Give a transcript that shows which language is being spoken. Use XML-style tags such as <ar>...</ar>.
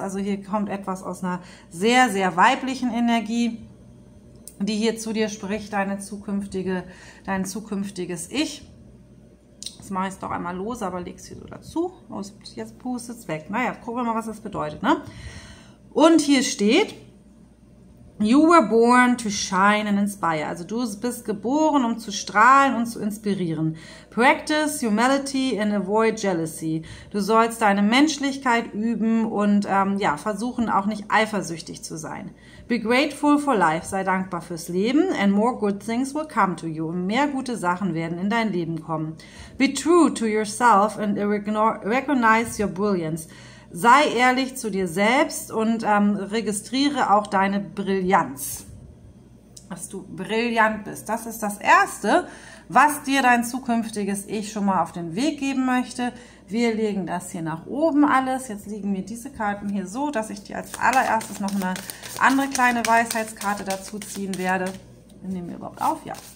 <de>Also hier kommt etwas aus einer sehr, sehr weiblichen Energie, die hier zu dir spricht, dein zukünftiges Ich. Jetzt mache ich es doch einmal los, aber lege es hier so dazu. Oh, jetzt pustet es weg. Naja, gucken wir mal, was das bedeutet. Ne? Und hier steht,</de> <en>you were born to shine and inspire.</en> <de>Also du bist geboren, um zu strahlen und zu inspirieren.</de> <en>Practice humility and avoid jealousy.</en> <de>Du sollst deine Menschlichkeit üben und ja, versuchen auch nicht eifersüchtig zu sein.</de> <en>Be grateful for life.</en> <de>Sei dankbar fürs Leben</de> <en>and more good things will come to you.</en> <de>Und mehr gute Sachen werden in dein Leben kommen.</de> <en>Be true to yourself and recognize your brilliance.</en> <de>Sei ehrlich zu dir selbst und registriere auch deine Brillanz, dass du brillant bist. Das ist das Erste, was dir dein zukünftiges Ich schon mal auf den Weg geben möchte. Wir legen das hier nach oben alles. Jetzt liegen mir diese Karten hier so, dass ich dir als allererstes noch eine andere kleine Weisheitskarte dazu ziehen werde. Nehmen wir überhaupt auf? Ja.</de>